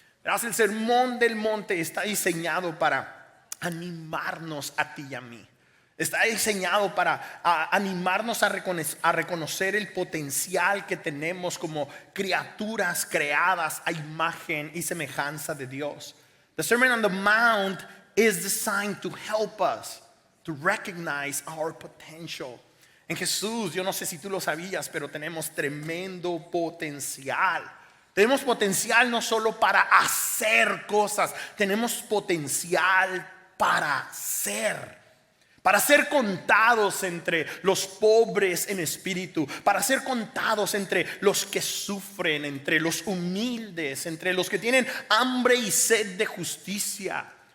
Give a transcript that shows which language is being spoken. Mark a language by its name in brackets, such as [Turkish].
[Spanish] Verás, el sermón del monte está diseñado para animarnos a ti y a mí. Está diseñado para animarnos a reconocer el potencial que tenemos como criaturas creadas a imagen y semejanza de Dios. [English] The Sermon on the Mount is designed to help us to recognize our potential. [Spanish] En Jesús, yo no sé si tú lo sabías, pero tenemos tremendo potencial. Tenemos potencial no solo para hacer cosas, tenemos potencial para ser contados entre los pobres en espíritu, para ser contados entre los que sufren, entre los humildes, entre los que tienen hambre y sed de justicia,